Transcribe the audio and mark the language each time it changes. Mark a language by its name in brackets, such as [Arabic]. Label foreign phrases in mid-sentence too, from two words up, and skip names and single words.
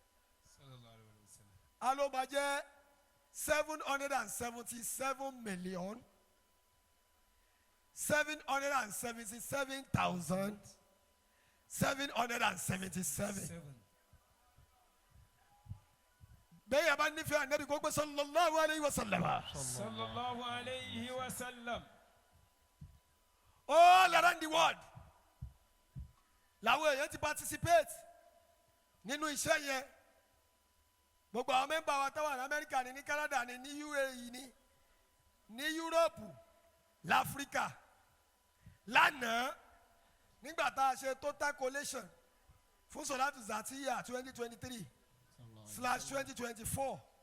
[Yoruba] a ló máa jẹ́ 777,777,777 bẹ́ẹ̀ yà bá nífẹ̀ẹ́ ànábì kó gbé [Arabic] صلى الله عليه وسلم. صلى الله عليه وسلم. [English] All around the world [Yoruba] làwọn èèyàn ti participate nínú iṣẹ́ yẹn gbogbo àwọn mẹ́mbà wa táwọn ní Amẹ́ríkà ní Canada ní UAE ní Europe l'Africa lánàá nígbà tá a ṣe [English] total collation [Yoruba] fún Sọ̀látù Zàtíyà 2023/2024